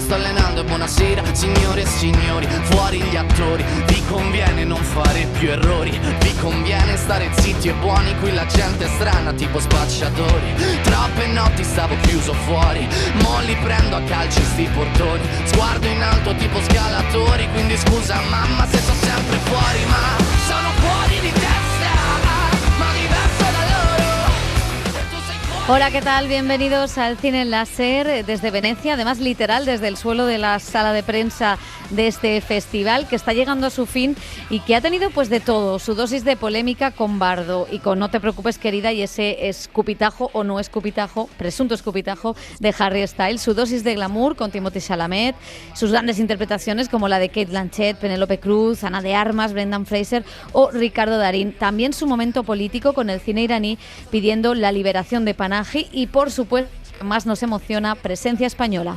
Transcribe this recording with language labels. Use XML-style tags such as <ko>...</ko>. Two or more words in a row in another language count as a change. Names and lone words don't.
<it>sto allenando e buonasera signore e signori, fuori gli attori, vi conviene non fare più errori, vi conviene stare zitti e buoni, qui la gente è strana tipo spacciatori, troppe notti stavo chiuso fuori, mo li prendo a calci sti portoni, sguardo in alto tipo scalatori, quindi scusa mamma se sto sempre fuori, ma sono fuori di testa, ma diverso da loro, e tu sei fuori.</it> <es>Hola, ¿qué tal? Bienvenidos al Cine en la Ser desde Venecia, además literal desde el suelo de la sala de prensa de este festival que está llegando a su fin y que ha tenido pues de todo, su dosis de polémica con Bardo y con No te preocupes querida y ese escupitajo o no escupitajo, presunto escupitajo de Harry Styles, su dosis de glamour con Timothée Chalamet, sus grandes interpretaciones como la de Cate Blanchett, Penélope Cruz, Ana de Armas, Brendan Fraser o Ricardo Darín, también su momento político con el cine iraní pidiendo la liberación de Panahi y por supuesto más nos emociona presencia española.</es>